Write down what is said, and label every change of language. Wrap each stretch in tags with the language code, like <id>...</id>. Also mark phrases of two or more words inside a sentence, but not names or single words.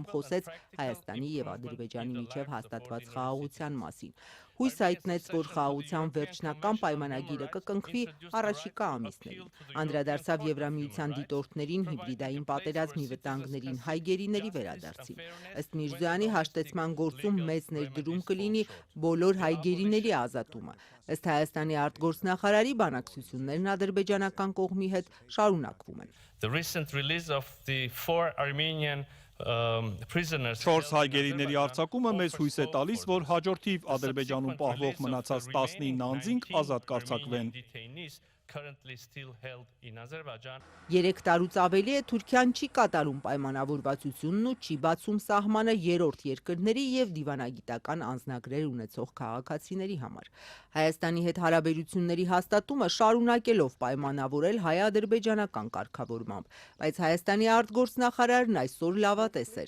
<hy>խոսեց Հայաստանի եւ Ադրբեջանի միջև հաստատված խաղաղության մասին։ Հույս հայտնեց, որ խաղաղության վերջնական պայմանագիրը կկնքվի առաջիկա ամիսներին։ Անդրադարձավ Եվրամիության դիտորդներին, հիբրիդային պատերազմի վտանգներին, հայ գերիների վերադարձին։ Ըստ Միրզոյանի հաշտեցման գործում մեծ ներդրում կլինի բոլոր հայ գերիների ազատումը։ Ըստ Հայաստանի արտգործնախարարի բանակցություններն ադրբեջանական կողմի հետ շարունակվում են։</hy> <en>The recent release of the 4 Armenian prisoners.</en> <hy>4 հայ գերիների արձակումը մեզ հույս է տալիս, որ հաջորդիվ Ադրբեջանում պահվող մնացած 19 անձինք ազատ կարձակվեն։</hy> <en>Currently still held in Azerbaijan.</en> <hy>3 տարուց ավելի է Թուրքիան չի կատարում պայմանավորվածությունն ու չի բացում սահմանը երրորդ երկրների եւ դիվանագիտական անձնագրեր ունեցող քաղաքացիների համար։ Հայաստանի հետ հարաբերությունների հաստատումը շարունակելով պայմանավորել հայ-ադրբեջանական կարգավորմամբ, բայց Հայաստանի արտգործնախարարն այսօր լավատես էր։</hy>